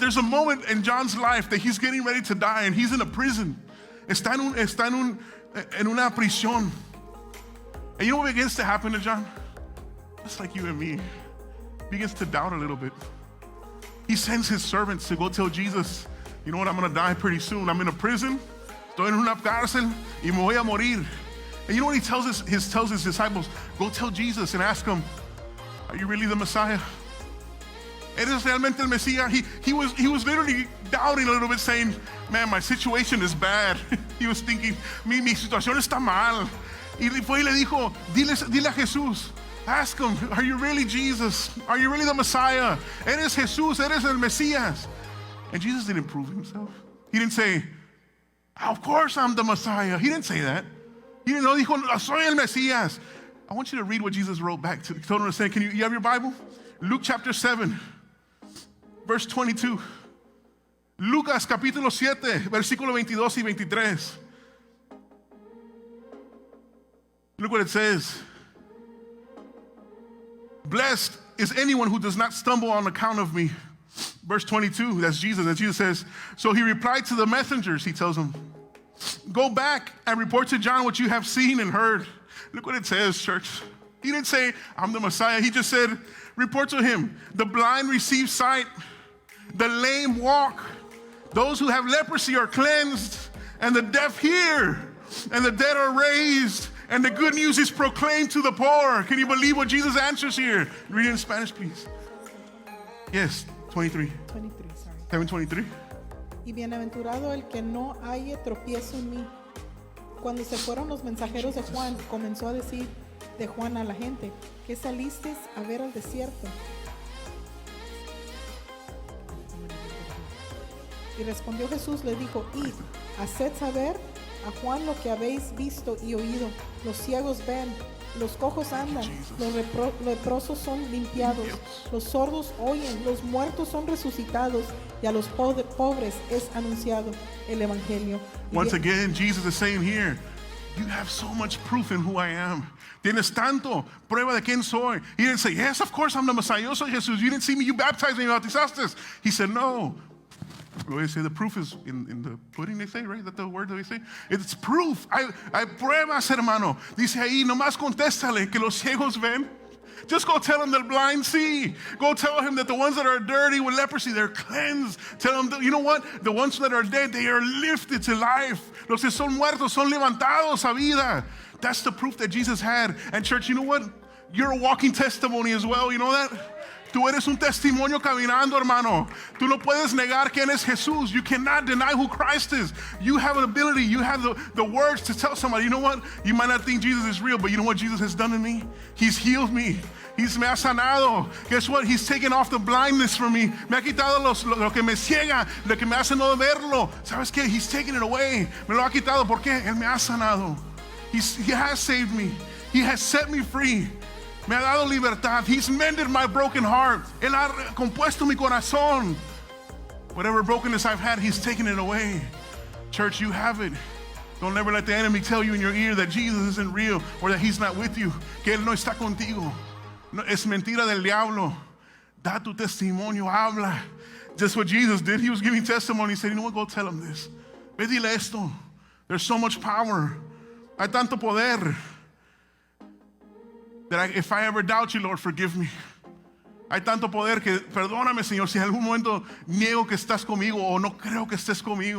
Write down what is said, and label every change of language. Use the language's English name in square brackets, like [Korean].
[English] There's a moment in John's life that he's getting ready to die and he's in a prison. [Spanish] Está en una prisión. [English] And you know what begins to happen to John? Just like you and me. He begins to doubt a little bit. He sends his servants to go tell Jesus, you know what? I'm going to die pretty soon. I'm in a prison. [Spanish] Estoy en una cárcel y me voy a morir. [English] And you know what he tells his disciples? Go tell Jesus and ask him, are you really the Messiah? [Spanish] ¿Eres realmente el Mesías? [English] He was literally doubting a little bit, saying, man, my situation is bad. He was thinking, [Spanish] mi situación está mal. Y fue y le dijo, dile a Jesús, [English] ask him, are you really Jesus? Are you really the Messiah? [Spanish] Eres Jesús, eres el Mesías. [English] And Jesus didn't prove himself. He didn't say, of course I'm the Messiah. He didn't say that. He didn't know, [Spanish] dijo, soy el Mesías. [English] I want you to read what Jesus wrote back to, told him to say, you have your Bible? Luke chapter 7, verse 22. [Spanish] Lucas capítulo 7, versículo 22 y 23. [English] Look what it says. Blessed is anyone who does not stumble on account of me. Verse 22, that's Jesus. And Jesus says, so he replied to the messengers, he tells them, go back and report to John what you have seen and heard. Look what it says, church. He didn't say, I'm the Messiah. He just said, report to him. The blind receive sight. The lame walk. Those who have leprosy are cleansed. And the deaf hear. And the dead are raised. And the good news is proclaimed to the poor. Can you believe what Jesus answers here? Read it in Spanish, please. Yes, 23. 23, sorry. 7:23. [Spanish] Y bienaventurado el que no halle tropiezo en mí. Cuando se fueron los mensajeros de Juan, comenzó a decir de Juan a la gente, ¿qué salisteis a ver al desierto? Y respondió Jesús, le dijo, id, haced saber a Juan lo que habéis visto y oído. Los ciegos ven, los cojos andan, los leprosos son limpiados, los sordos oyen, los muertos son resucitados, y a los pobres es anunciado el evangelio. [English] Once again, Jesus is saying here, you have so much proof in who I am. [Spanish] Tienes tanto prueba de quién soy. [English] He didn't say, yes, of course I'm the Messiah. [Spanish] Yo soy Jesús. [English] You didn't see me. You baptized me. You [Spanish] bautizaste. [English] He said, no. They say the proof is in the pudding, they say, right? Is that the word that they say? It's proof. [Spanish] Hay pruebas, hermano. Dice ahí, nomás contéstale que los ciegos ven. [English] Just go tell him that blind see. Go tell him that the ones that are dirty with leprosy, they're cleansed. Tell him that, you know what? The ones that are dead, they are lifted to life. [Spanish] Los que son muertos son levantados a vida. [English] That's the proof that Jesus had. And church, you know what? You're a walking testimony as well. You know that? [Spanish] Tú eres un testimonio caminando, hermano. Tú no puedes negar quién es Jesús. [English] You cannot deny who Christ is. You have an ability. You have the words to tell somebody, you know what? You might not think Jesus is real, but you know what Jesus has done to me? He's healed me. He's [Spanish] me ha sanado. [English] Guess what? He's taken off the blindness from me. [Spanish] Me ha quitado lo que me ciega, lo que me hace no verlo. ¿Sabes qué? [English] He's taken it away. [Spanish] Me lo ha quitado. ¿Por qué? Él me ha sanado. [English] He has saved me. He has set me free. [Spanish] Me ha dado libertad. [English] He's mended my broken heart. [Spanish] Él ha compuesto mi corazón. [English] Whatever brokenness I've had, He's taken it away. Church, you have it. Don't ever let the enemy tell you in your ear that Jesus isn't real or that He's not with you, [Spanish] que Él no está contigo. No, es mentira del diablo. Da tu testimonio, habla. [English] Just what Jesus did. He was giving testimony. He said, you know what, go tell him this. [Spanish] Ve dile esto. [English] There's so much power. [Spanish] Hay tanto poder. [English] That if I ever doubt you, Lord, forgive me. [Spanish] Hay tanto poder que perdóname, Señor, si en algún momento niego que estás conmigo o no creo que estés conmigo.